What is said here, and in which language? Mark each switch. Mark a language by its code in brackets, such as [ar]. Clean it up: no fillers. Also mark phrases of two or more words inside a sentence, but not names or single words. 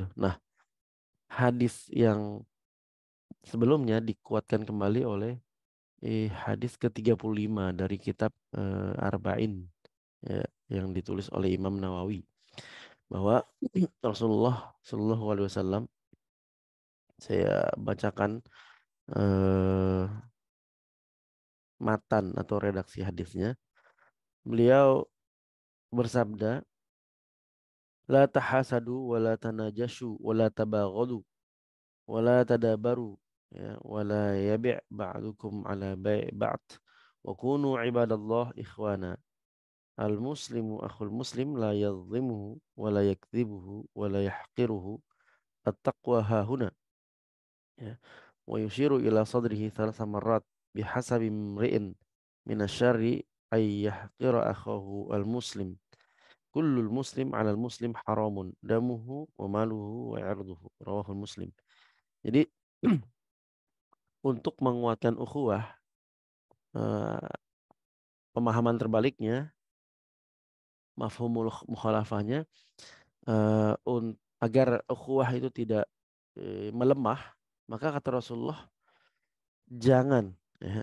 [id] Nah, hadis yang sebelumnya dikuatkan kembali oleh hadis ke-35 dari kitab Arba'in ya, yang ditulis oleh Imam Nawawi bahwa Rasulullah [ar] Shallallahu Alaihi Wasallam, [id] saya bacakan eh, matan atau redaksi hadisnya. Beliau bersabda, [ar] لا تحاسدوا ولا تناجشوا ولا تباغضوا ولا تدابروا يا ولا يبع بعضكم على بيع بعض وكونوا عباد الله إخوانا. المسلم أخو المسلم لا يظلمه ولا يكذبه ولا يحقره. التقوى هاهنا يا. ويشير إلى صدره ثلاث مرات بحسب امرئ من الشر أن يحقر أخاه المسلم. كل المسلم على المسلم حرام دمه وماله وعرضه. رواه مسلم. [id] Jadi untuk menguatkan ukhuwah, eh, pemahaman terbaliknya, [ar] mafhumul mukhalafahnya, [id] agar ukhuwah itu tidak melemah, maka kata Rasulullah jangan ya.